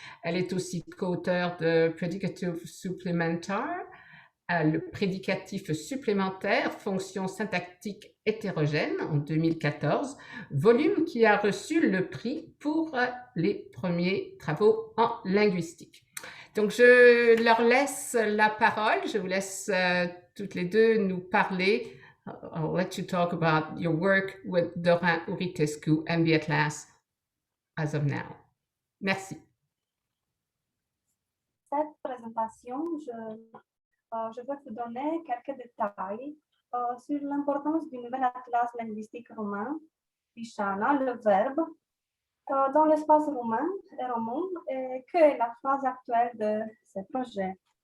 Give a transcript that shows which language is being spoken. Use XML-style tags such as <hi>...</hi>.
<fr>Elle est aussi co-auteure de Predicative Supplementar, le prédicatif supplémentaire, fonction syntactique hétérogène en 2014, volume qui a reçu le prix pour les premiers travaux en linguistique. Donc, je leur laisse la parole. Je vous laisse toutes les deux nous parler.</fr> <en>I'll let you talk about your work with Dorin Uritescu and the Atlas as of now.</en> <fr>Merci. Cette présentation, je vais vous donner quelques détails sur l'importance du nouvel atlas linguistique roumain, Crișana, le verbe, dans l'espace roumain et roman, et que est la phase actuelle de ce projet.</fr>